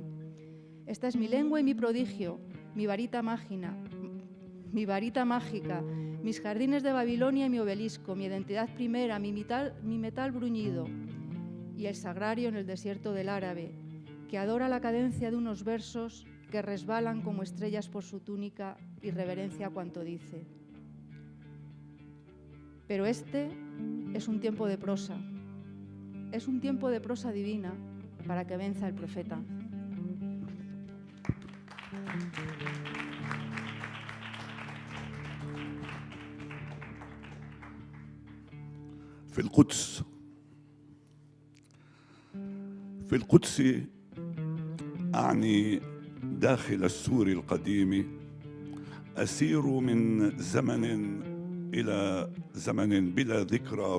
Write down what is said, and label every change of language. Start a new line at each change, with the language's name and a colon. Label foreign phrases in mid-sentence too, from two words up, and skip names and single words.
Spanish: Esta es mi lengua y mi prodigio, mi varita mágica, mis jardines de Babilonia y mi obelisco, mi identidad primera, mi metal bruñido, y el sagrario en el desierto del árabe, que adora la cadencia de unos versos que resbalan como estrellas por su túnica y reverencia cuanto dice. Pero este es un tiempo de prosa, es un tiempo de prosa divina para que venza el profeta.
Arabic: في القدس أعني داخل السور القديم أسير من زمن إلى زمن بلا ذكرى